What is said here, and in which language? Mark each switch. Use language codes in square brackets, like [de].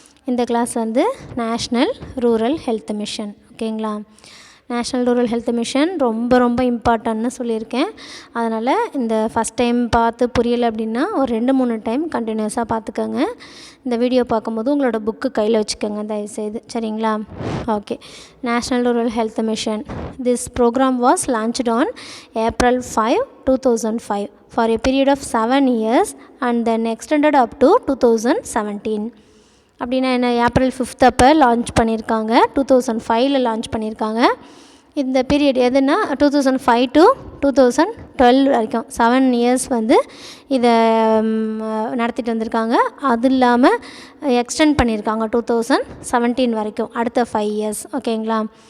[ta] இந்த கிளாஸ் வந்து national rural health mission. ஓகேங்களா? நேஷ்னல் ரூரல் ஹெல்த் மிஷன் ரொம்ப ரொம்ப இம்பார்ட்டன்ட்னு சொல்லியிருக்கேன். அதனால் இந்த ஃபஸ்ட் டைம் பார்த்து புரியலை அப்படின்னா ஒரு 2-3 டைம் கண்டினியூஸாக பார்த்துக்கோங்க. இந்த வீடியோ பார்க்கும்போது உங்களோட புக்கு கையில் வச்சுக்கோங்க தயவுசெய்து. சரிங்களா? Okay. National rural health mission. [en] This program was launched on April 5, 2005 for a period of 7 years and then extended up to 2017. [ta] அப்படின்னா என்ன, April 5 அப்போ லான்ச் பண்ணியிருக்காங்க, 2005 லான்ச் பண்ணியிருக்காங்க. இந்த பீரியட் எதுனா 2005 to 2012 வரைக்கும் 7 இயர்ஸ் வந்து இதை நடத்திட்டு வந்திருக்காங்க. அது இல்லாமல் எக்ஸ்டெண்ட் பண்ணியிருக்காங்க 2017 வரைக்கும், அடுத்த 5 இயர்ஸ். ஓகேங்களா?